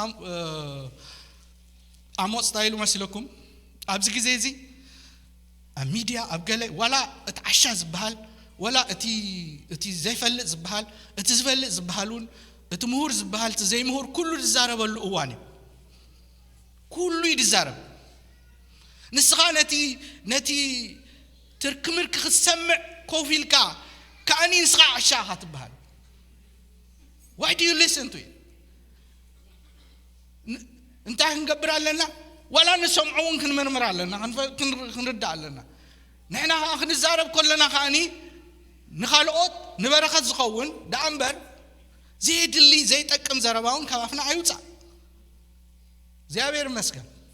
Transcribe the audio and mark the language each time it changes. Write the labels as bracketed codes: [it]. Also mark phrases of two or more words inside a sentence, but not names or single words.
[ti] ኣሞጽ ታይሉ መስለኩም ኣብዚ ግዜ እዚ ኣብ ሚድያ ኣብ ገለ ወላ እቲ ዓሻ ዝበሃል ወላ እቲ ዘይፈልጥ ዝበሃል እቲ ዝፈልጥ ዝበሃሉን እቲ ምሁር ዝበሃል እቲ ዘይምሁር ኩሉ ዝዛረበሉ እዋን እዩ ኩሉ ይዛረብ ንስኻ ነቲ ትርክምርክ ክትሰምዕ ኮፊልካ ከኣኒ ንስኻ ዓሻኻ ትበሃል [en] why do you listen to it [ti] እንታይ ክንገብር ኣለና ወላ ንሰምዑን ክንመርምር ኣለና ክንርዳ ኣለና ንሕና ክንዛረብ ከለና ከኣኒ ንኻልኦት ንበረኸት ዝኸውን ዳእምበር ዘይድሊ ዘይጠቅም ዘረባውን ካባፍና ኣይውፃእ እግዚአብሔር ይመስገን